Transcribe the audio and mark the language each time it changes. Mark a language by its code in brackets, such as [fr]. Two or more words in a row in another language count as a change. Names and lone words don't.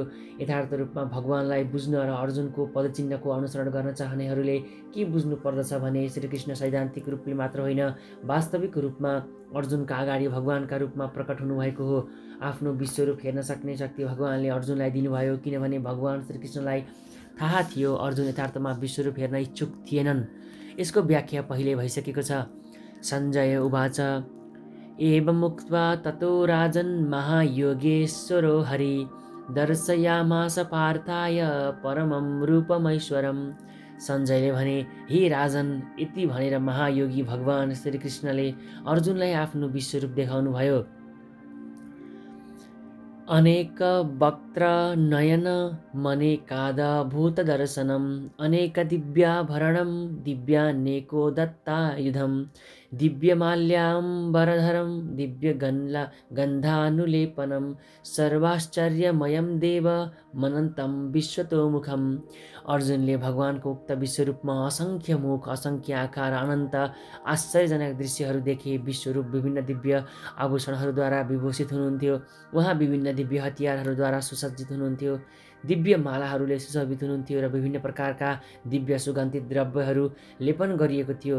[ne] यथार्थ रूपमा भगवानलाई बुझ्न र अर्जुनको पदचिन्हको अनुसरण गर्न चाहनेहरूले के बुझ्नु पर्दछ भने श्रीकृष्ण सैद्धान्तिक रूपले मात्र होइन, वास्तविक रूपमा अर्जुनका अगाडि भगवानका रूपमा प्रकट हुनुभएको हो। आफ्नो विश्वरूप हेर्न सक्ने शक्ति भगवानले अर्जुनलाई दिनुभयो, किनभने भगवान श्रीकृष्णलाई थाहा थियो अर्जुन यथार्थमा विश्वरूप हेर्न इच्छुक थिएनन्। यसको व्याख्या पहिले भइसकेको छ। [sa] सञ्जय उवाच, एवमुक्त्वा ततो राजन् महायोगेश्वरो हरि दर्शयामास पार्थाय परमं रूपमैश्वरम्। [ne] सञ्जयले भने, हे राजन, यति भनेर महायोगी भगवान श्रीकृष्णले अर्जुनलाई आफ्नो विश्वरूप देखाउनु भयो। [sa] अनेक वक्त्र नयन मनेकादभूत दर्शनम् अनेक दिव्याभरणं दिव्यानेको दत्तायुधम् दिव्यमाल्याम्बरधरं दिव्यगन्धानुलेपनं सर्वाश्चर्यमयं देवमनन्तं विश्वतोमुखम्। [ne] अर्जुनले भगवानको उक्त विश्वरूपमा असङ्ख्य मुख, असङ्ख्य आकार, अनन्त आश्चर्यजनक दृश्यहरू देखे। विश्वरूप विभिन्न दिव्य आभूषणहरूद्वारा विभूषित हुनुहुन्थ्यो। उहाँ विभिन्न दिव्य हतियारहरूद्वारा सुसज्जित हुनुहुन्थ्यो। दिव्य मालाहरूले सुशोभित हुनुहुन्थ्यो र विभिन्न प्रकारका दिव्य सुगन्धित द्रव्यहरू लेपन गरिएको थियो।